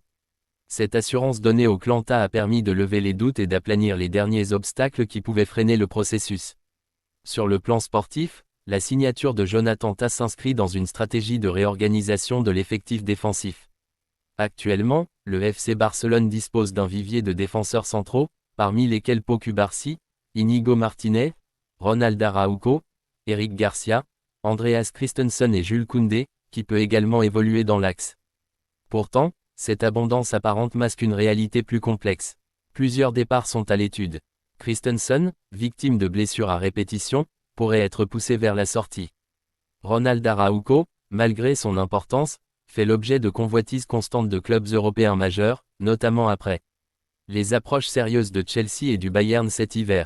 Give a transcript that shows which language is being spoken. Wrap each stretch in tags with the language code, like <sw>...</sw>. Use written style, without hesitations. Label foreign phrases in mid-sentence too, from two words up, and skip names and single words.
<fr>Cette assurance donnée au clan Tah a permis de lever les doutes et d'aplanir les derniers obstacles qui pouvaient freiner le processus. Sur le plan sportif, la signature de Jonathan Tah s'inscrit dans une stratégie de réorganisation de l'effectif défensif. Actuellement, le FC Barcelone dispose d'un vivier de défenseurs centraux, parmi lesquels Pau Cubarsí, Íñigo Martínez, Ronald Araujo, Eric Garcia, Andreas Christensen et Jules Koundé, qui peut également évoluer dans l'axe. Pourtant, cette abondance apparente masque une réalité plus complexe. Plusieurs départs sont à l'étude. Christensen, victime de blessures à répétition, pourrait être poussé vers la sortie. Ronald Araujo, malgré son importance, fait l'objet de convoitises constantes de clubs européens majeurs, notamment après les approches sérieuses de Chelsea et du Bayern cet hiver.</fr>